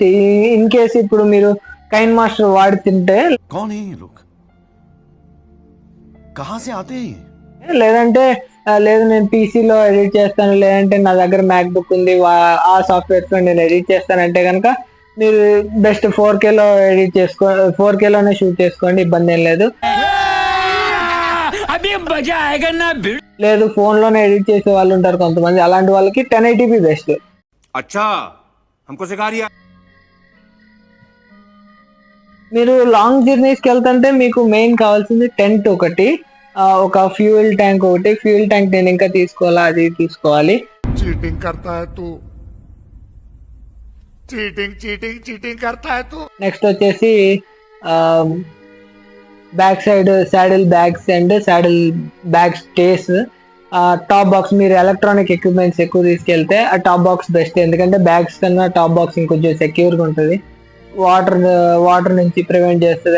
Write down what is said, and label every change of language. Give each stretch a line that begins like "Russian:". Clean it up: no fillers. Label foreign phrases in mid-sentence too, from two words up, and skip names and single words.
English: in case
Telugu: ఇప్పుడు మీరు కైన్ మాస్టర్ వాడుతుంటే, లేదంటే లేదు నేను పీసీలో ఎడిట్ చేస్తాను, లేదంటే నా దగ్గర మ్యాక్ బుక్ ఉంది ఆ సాఫ్ట్వేర్స్లో నేను ఎడిట్ చేస్తానంటే కనుక మీరు బెస్ట్ 4Kలో ఎడిట్ 4Kలోనే షూట్ చేసుకోండి, ఇబ్బంది ఏం లేదు. లేదు ఫోన్లోనే ఎడిట్ చేసే వాళ్ళు ఉంటారు కొంతమంది, అలాంటి వాళ్ళకి 1080p బెస్ట్.
Hindi: अच्छा हमको सिखा रिया.
Telugu: మీరు
English: long journeys
Telugu: వెళ్తుంటే మీకు మెయిన్ కావాల్సింది టెంట్ ఒకటి, ఒక
English: fuel tank
Telugu: ఒకటి.
English: fuel tank
Telugu: నేను ఇంకా తీసుకోవాలా, అది తీసుకోవాలి.
Hindi: चीटिंग करता है तू, चीटिंग करता है तू.
Telugu: నెక్స్ట్ వచ్చేసి
English: back side saddle bags and saddle bag stays. top box,
Telugu: మీరు
English: electronic equipments
Telugu: ఎక్కువ తీసుకెళ్తే ఆ
English: top box
Telugu: బెస్ట్. ఎందుకంటే బ్యాగ్స్ కన్నా
English: top box
Telugu: ఇంకొంచెం సెక్యూర్గా ఉంటుంది, వాటర్ నుంచి ప్రివెంట్ చేస్తుంది.